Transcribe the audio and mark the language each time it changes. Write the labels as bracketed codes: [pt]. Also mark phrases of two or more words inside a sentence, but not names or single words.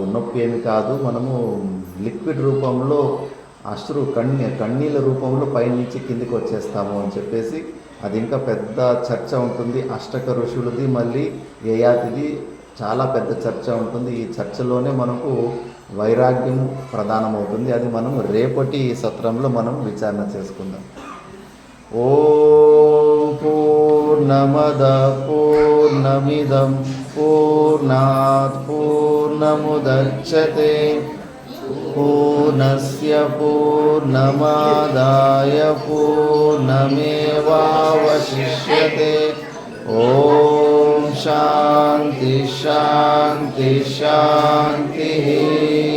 [te] నొప్పి ఏమి కాదు, మనము లిక్విడ్ రూపంలో కన్నీళ్ళ రూపంలో పైనుంచి కిందికి వచ్చేస్తాము అని చెప్పేసి అది ఇంకా పెద్ద చర్చ ఉంటుంది. అష్టక ఋషులది మళ్ళీ యయాతిది చాలా పెద్ద చర్చ ఉంటుంది. ఈ చర్చలోనే మనకు వైరాగ్యం ప్రధానమవుతుంది. అది మనం రేపటి సత్రంలో మనం విచారణ చేసుకుందాం. [sa] ఓం పూర్ణమద పూర్ణమిదం పూర్ణాత్ పూర్ణముదచ్యతే పూర్ణస్య పూర్ణమాదాయ పూర్ణమేవావశిష్యతే. ఓం శాంతి శాంతి శాంతి.